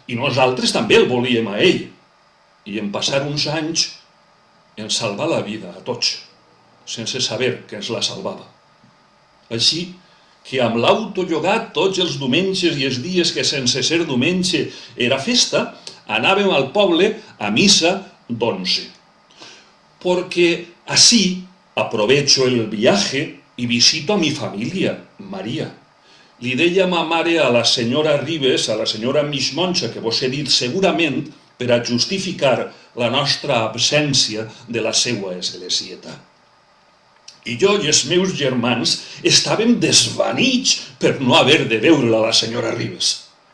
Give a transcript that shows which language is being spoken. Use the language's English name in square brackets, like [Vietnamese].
[Catalan] I nosaltres també el volíem a ell. I en passar uns anys ens salvà la vida a tots, sense saber que ens la salvava. Així que amb l'auto llogat tots els diumenges i els dies que sense ser diumenge era festa, anàvem al poble a missa d'11. [Spanish] Porque así aprovecho el viaje y visito a mi familia, María. [Catalan] Li deia ma mare a la senyora Ribes, a la senyora Miss Moncha, que vos he dit segurament per a justificar la nostra absència de la seua esglésieta. I jo i els meus germans estàvem desvanits per no haver de veure-la, la senyora Ribes.